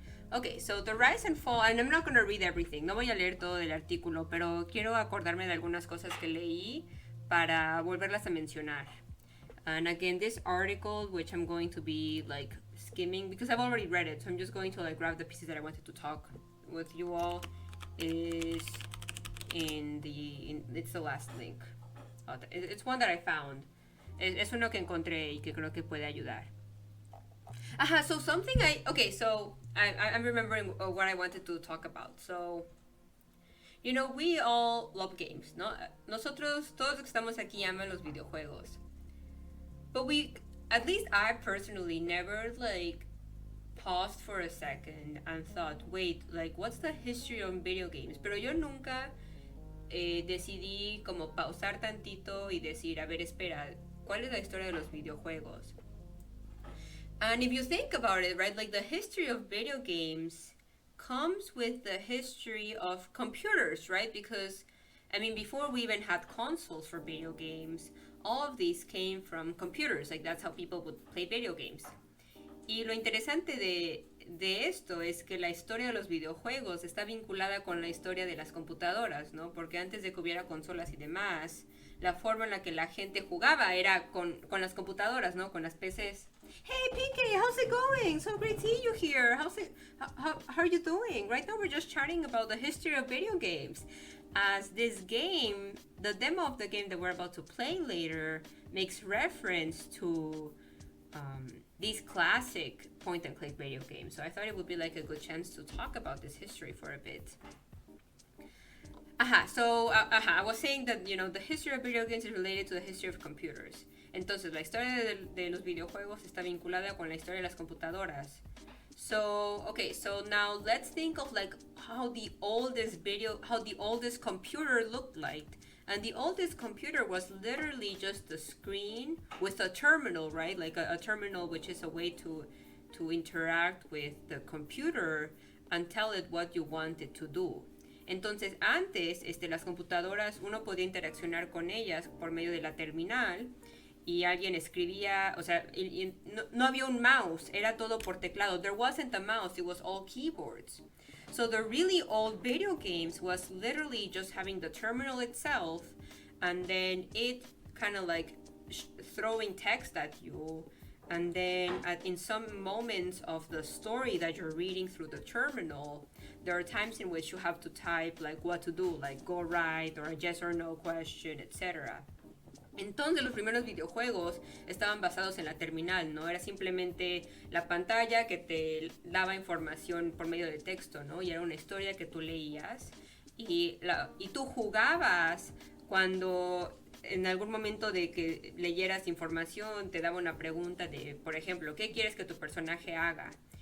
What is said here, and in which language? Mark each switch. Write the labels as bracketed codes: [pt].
[en] Okay, so the rise and fall, and I'm not going to read everything, [es] no voy a leer todo el artículo, pero quiero acordarme de algunas cosas que leí para volverlas a mencionar. [en] And again, this article, which I'm going to be skimming, because I've already read it, so I'm just going to grab the pieces that I wanted to talk with you all, is it's the last link. It's one that I found. [es] Es uno que encontré y que creo que puede ayudar. [en] So something I'm remembering what I wanted to talk about. So, we all love games, ¿no? [es] Nosotros, todos los que estamos aquí aman los videojuegos. [en] But at least I personally never, paused for a second and thought, wait, what's the history of video games? [es] Pero yo nunca decidí como pausar tantito y decir, a ver, espera, ¿cuál es la historia de los videojuegos? [en] And if you think about it, right, the history of video games comes with the history of computers, right? Because, I mean, before we even had consoles for video games, all of these came from computers. That's how people would play video games. [es] Y lo interesante de esto es que la historia de los videojuegos está vinculada con la historia de las computadoras, ¿no? Porque antes de que hubiera consolas y demás, la forma en la que la gente jugaba era con las computadoras, ¿no? Con las PCs. [en] Hey, PK, how's it going? So great to see you here. How are you doing? Right now we're just chatting about the history of video games. As this game, the demo of the game that we're about to play later makes reference to these classic point-and-click video games. So I thought it would be a good chance to talk about this history for a bit. I was saying that, the history of video games is related to the history of computers. [es] Entonces, la historia de los videojuegos está vinculada con la historia de las computadoras. [en] So, okay, so now let's think of like how the oldest computer looked like. And the oldest computer was literally just a screen with a terminal, right? Like a terminal, which is a way to interact with the computer and tell it what you want it to do. [es] Entonces, antes, las computadoras, uno podía interaccionar con ellas por medio de la terminal y alguien escribía, o sea, no había un mouse, era todo por teclado. [en] There wasn't a mouse, it was all keyboards. So the really old video games was literally just having the terminal itself and then it kind of like throwing text at you. And then in some moments of the story that you're reading through the terminal, there are times in which you have to type like what to do, like go right or a yes or no question, etc. [es] Entonces los primeros videojuegos estaban basados en la terminal, ¿no? Era simplemente la pantalla que te daba información por medio de texto, ¿no? Y era una historia que tú leías y tú jugabas cuando en algún momento de que leyeras información te daba una pregunta de, por ejemplo, ¿qué quieres que tu personaje haga?